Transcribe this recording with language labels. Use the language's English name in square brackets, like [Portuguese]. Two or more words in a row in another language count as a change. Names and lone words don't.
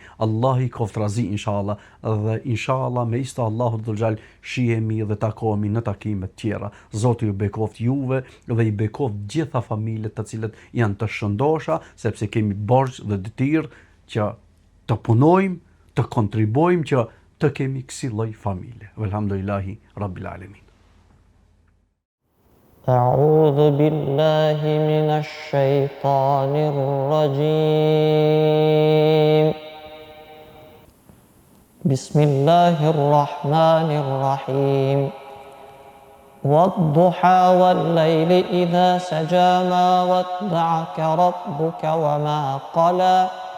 [Albanian] Allah I koft razi inshallah, dhe inshallah me ista [Arabic] الله ذو الجلال [Albanian] shihemi dhe takohemi në takime të tjera. Zoti ju bekoft juve dhe I bekoft gjitha familjet të cilët janë të shëndosha, sepse kemi borxh dhe detyrë që të punojmë, të kontribojmë që të kemi kësi lloj familje. [Arabic] والحمد لله رب العالمين. أعوذ بالله من الشيطان الرجيم بسم الله الرحمن الرحيم والضحى والليل إذا سجى ما ودعك ربك وما قلى